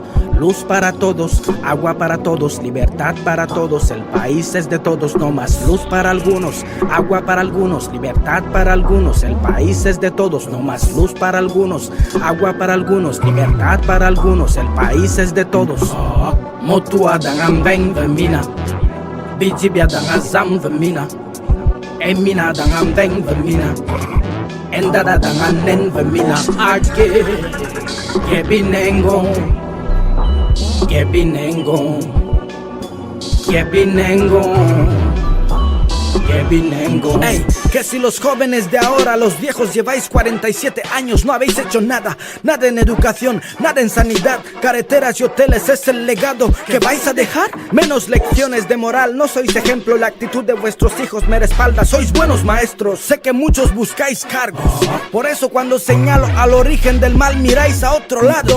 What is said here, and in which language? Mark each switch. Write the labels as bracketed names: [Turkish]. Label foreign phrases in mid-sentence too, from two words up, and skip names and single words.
[Spanish] Luz para todos, agua para todos, libertad para todos, el país es de todos. No más luz para algunos, agua para algunos, libertad para algunos, el país es de todos. No más luz para algunos, agua para algunos, libertad para algunos, el país es de todos. [Bube] Motua dangan beng vemina, bijibia dangan zam vemina, emina dangan beng vemina, endada dangan nen vemina. Ake Kebinengo, Kebinengo, Kebinengo, Kebinengo. [Spanish] Ey, que si los jóvenes de ahora, los viejos lleváis 47 años, no habéis hecho nada. Nada en educación, nada en sanidad, carreteras y hoteles es el legado que vais a dejar. Menos lecciones de moral, no sois ejemplo, la actitud de vuestros hijos me respalda. Sois buenos maestros, sé que muchos buscáis cargos. Por eso cuando señalo al origen del mal miráis a otro lado.